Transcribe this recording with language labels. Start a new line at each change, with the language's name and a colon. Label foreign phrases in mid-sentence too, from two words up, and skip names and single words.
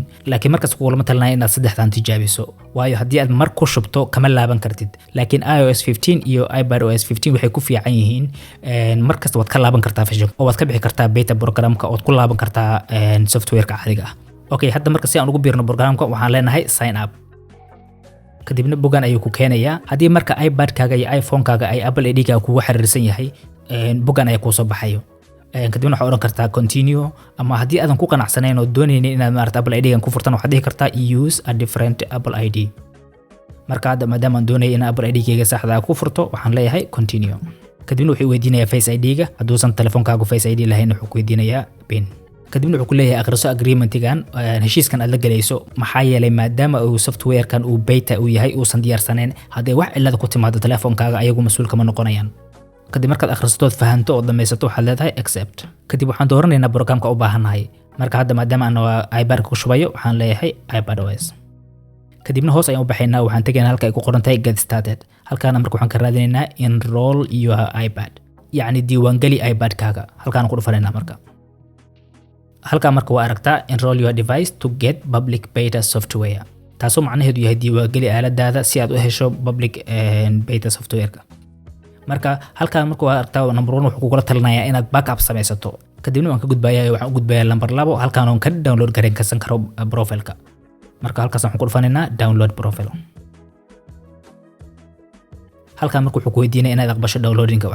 Somali: Laakiin markaas kugulama talinayo inaad saddexdan tijaabiso. Waayo haddii aad mar ku shubto kama laaban kartid. Laakiin iOS 15 iyo iPadOS 15 waxay ku fiican yihiin. Markasta waad ka laaban kartaa version oo waad ka bixi kartaa beta programka oo ku laaban kartaa software-ka caadiga ah. Okay, hadda marka si aan ugu biirno programka waxaan leenahay
English: sign up.
Somali: kadibna boggan ayuu ku keenayaa. Haddii marka iPad-kaaga iyo iPhone-kaaga ay Apple ID-ga kugu xiriirsan yahay, boggan ayaa kuu soo baxayo. kadibna waxaad oran kartaa continue, ama haddii aadan ku qanacsanayn oo doonaynin inaad maaragtay Apple ID-gan ku furtan waxaad dhihi kartaa
English: use a different Apple ID.
Somali: marka hadda maadaama aan doonay in Apple ID-gayga saxda ah ku furto waxaan leeyahay continue. kadibna wuxuu weydiinayaa Face ID-ga. hadduusan telefoonkaagu Face ID lahayn wuxuu ku weydiinayaa PIN. kadibna wuxuu ku leeyahay akhriso agreement-gan heshiiskan aad la galayso, maxaa yeelay maadaama uu software-kan uu beta uu yahay uusan diyaarsaneyn, haddii wax cilad ku timaado telefoonkaaga ayagu mas'uul kama noqonayaan. kadib markaad akhrisato fahanto oo dhamaysato waxaad leedahay accept. kadib waxaan dooranaynaa programka u baahanahay. marka hadda maadaama aan iPad ku shubayo waxaan leeyahay iPadOS. kadibna hoos ayaan u baxaynaa, waxaan tegaynaa halka ay ku qoran tahay
English: get started.
Somali: halkaana marka waxaan ka raadinaynaa
English: enroll your iPad,
Somali: yacni diiwaangeli iPad-kaaga. halkaan ku dhufanaynaa marka. halka marka waa aragtaa
English: enroll your device to get public beta software.
Somali: taasoo macnaheedu yahay diiwaangeli aaladaada si aad u hesho
English: public beta software-
Somali: ka. marka halka marka waa aragtaa number 1 wuxuu kugula talinayaa inaad backup samaysato. kadibna waan ka gudbayaa waxaan u gudbayaa number 2 halkaan oo ka download gareyn karsan karo profile-ka. marka halkaas waxaan ku dhufanaynaa
English: download profile.
Somali: halkaan marka wuxuu ku weydiinayaa inaad aqbasho downloading-ka.